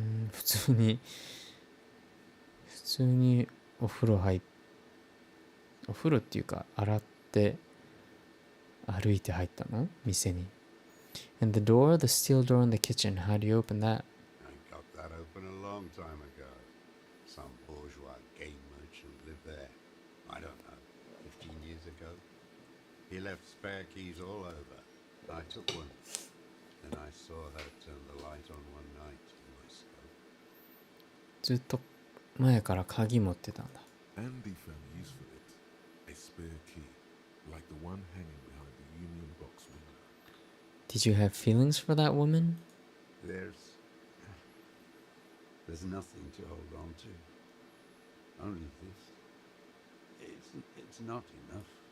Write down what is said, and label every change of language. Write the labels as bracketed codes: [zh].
[ja] 普通にお風呂っていうか洗って歩いて入ったの？店に。 [en] And the steel door in the kitchen, how do you open that? I got that open a long time ago. Some bourgeois game merchant lived there. I don't know, 15 years ago. He left spare keys all over. I took one. Then I saw her turn the light on one night in my scope. [ja] ずっと前から鍵持ってたんだ。 [en] Andy found use for it. A spare key, like the one hanging behind the Union Box window. Did you have feelings for that woman? There's nothing to hold on to. Only this. It's not enough.